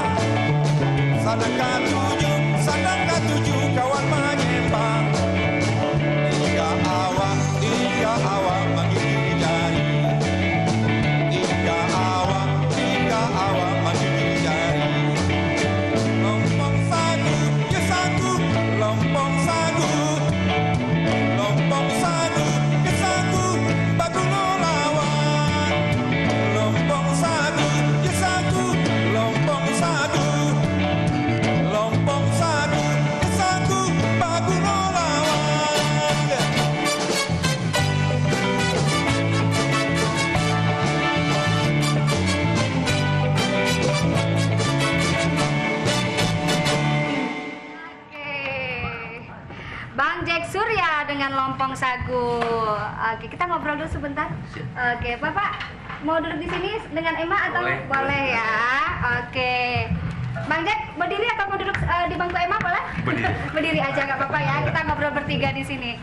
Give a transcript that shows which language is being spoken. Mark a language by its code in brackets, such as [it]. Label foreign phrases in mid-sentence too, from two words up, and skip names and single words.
[id] Sadangka tujuh kawan menyembah. Tiga awak menggigit jari. Tiga awak menggigit jari. Lompong sagu, ya sagu, lompong sagu, ya sagu, bagulo lawang. Lompong sagu, ya sagu, lompong sagu, ya sagu, bagulo lawang. Bang Jack Surya dengan lompong sagu. Oke, kita ngobrol dulu sebentar. Oke, Bapak mau duduk di sini dengan Emma atau boleh ya? Oke. Bang Jack, berdiri atau mau duduk di bangku Emma boleh? Berdiri. Berdiri aja nggak apa-apa ya. Kita ngobrol bertiga di sini.